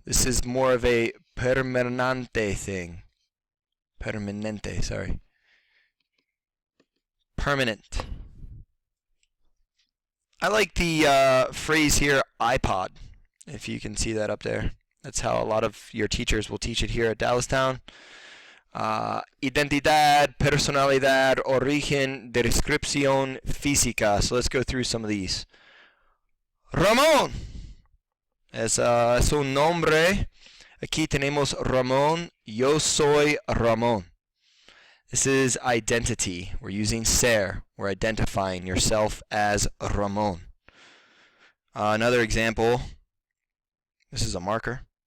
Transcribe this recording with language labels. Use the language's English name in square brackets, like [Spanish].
[English] This is more of a permanente thing. Permanente, sorry. Permanent. I like the phrase here, iPod, if you can see that up there. That's how a lot of your teachers will teach it here at Dallastown. [Spanish] Identidad, personalidad, origen, descripción física. So let's go through some of these. Ramón. Es un nombre. Aquí tenemos Ramón. Yo soy Ramón. [English] This is identity. We're using ser. We're identifying yourself as Ramón. Another example. This is a marker.